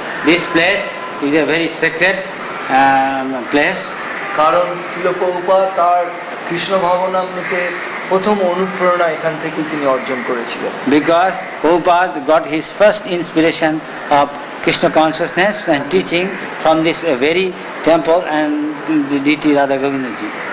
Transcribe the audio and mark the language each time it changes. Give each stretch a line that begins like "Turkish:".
English: This place is a very sacred place.
Bangla: কারণ শ্রীল প্রভুপাদ তার কৃষ্ণ ভাবনামৃতে প্রথম অনুপ্রেরণা এখান থেকে তিনি অর্জন করেছিলেন।
English: Because Prabhupada got his first inspiration of Krishna consciousness and teaching from this very temple and the deity Radha Govindaji.